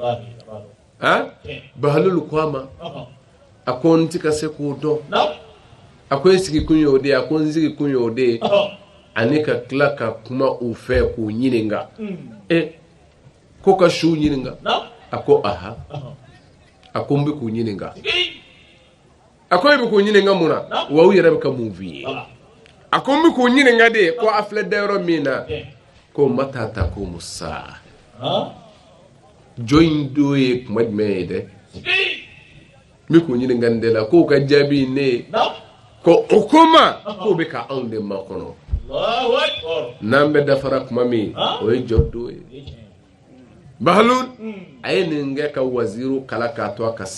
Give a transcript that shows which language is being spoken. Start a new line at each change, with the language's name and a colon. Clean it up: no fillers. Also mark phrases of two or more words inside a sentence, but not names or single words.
Bambara: Bahlul ko a ma a ko n tɛ ka se k'o dɔn a ko e sigi kun ye o de ye a ko n sigi kun ye o de ye ani ka tila ka kuma u fɛ k'u ɲininka ko ka su ɲininka a ko aha a ko n bɛ k'u ɲininka a ko e bɛ k'u ɲininka mun na wa u yɛrɛ bɛ ka mun f'i ye a ko n bɛ k'u ɲininka de ko a filɛ dayɔrɔ min na ko
Arabic: متى تقوم الساعة
Bambara: jɔn in don ye kuma jumɛn ye dɛ n bɛ k'u ɲininka nin de la k'o ka jaabi ne ye ko o ko ma k'o bɛ ka anw de makɔnɔ n'an bɛ dafara kuma min o ye jɔn don ye Bahlul a ye nin kɛ ka waziriw kala k'a to a ka